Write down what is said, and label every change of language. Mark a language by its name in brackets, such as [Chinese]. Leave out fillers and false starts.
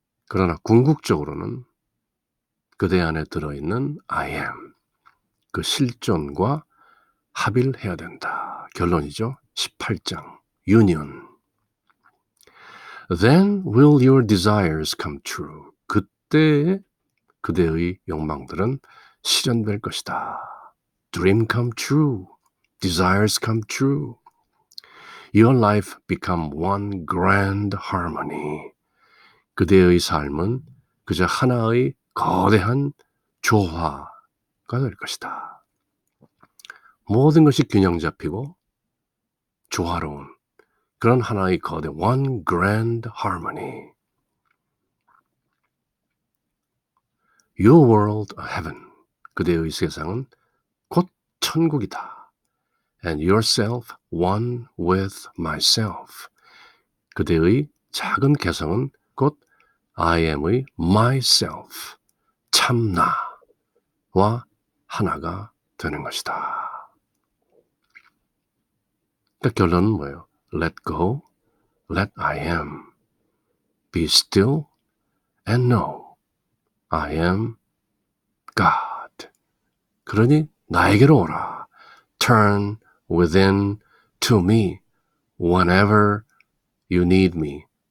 [Korean] 그러나 궁극적으로는 그대 안에 들어있는 I am 그 실존과 합일해야 된다. 결론이죠. 18장 Union. [English] Then will your desires come true. [Korean] 그때 그대의 욕망들은 실현될 것이다. [English] Dream come true. Desires come true. Your life become one grand harmony. [Korean] 그대의 삶은 그저 하나의 거대한 조화가 될 것이다. 모든 것이 균형 잡히고 조화로운 그런 하나의 거대 [English] one grand harmony. Your world a heaven. [Korean] 그대의 세상은 곧 천국이다. [English] And yourself one with myself. [Korean] 그대의 작은 개성은 곧 I am의 myself, 참나와 하나가 되는 것이다. 그러니까 결론은 뭐예요? [English] Let go, let I am. Be still and know I am God. [Korean] 그러니 나에게로 오라. [English] Turn within to me whenever you need me.